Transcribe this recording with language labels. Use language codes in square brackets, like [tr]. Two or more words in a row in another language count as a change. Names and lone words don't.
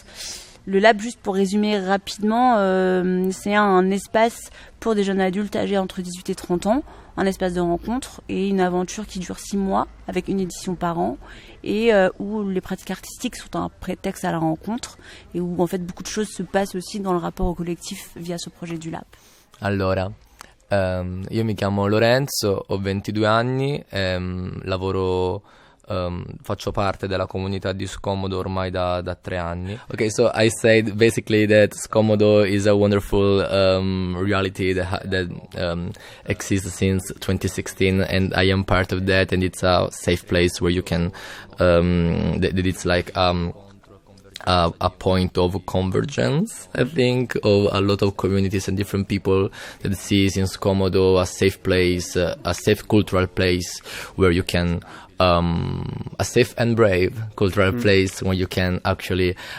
[fr] Le Lab, juste pour résumer rapidement, c'est un espace pour des jeunes adultes âgés entre 18 et 30 ans, un espace de rencontre et une aventure qui dure 6 mois avec une édition par an et où les pratiques artistiques sont un prétexte à la rencontre et où en fait beaucoup de choses se passent aussi dans le rapport au collectif via ce projet du Lab. [it] Allora, io mi chiamo Lorenzo, ho 22 anni, lavoro faccio parte della comunità di Scomodo ormai da 3 anni. [en] Okay, so I said basically that Scomodo is a wonderful reality that exists since 2016 and I am part of that, and it's a safe place where you can that it's like a point of convergence, I think, of a lot of communities and different people that sees in Scomodo a safe place, a safe cultural place where you can, a safe and brave cultural place where you can actually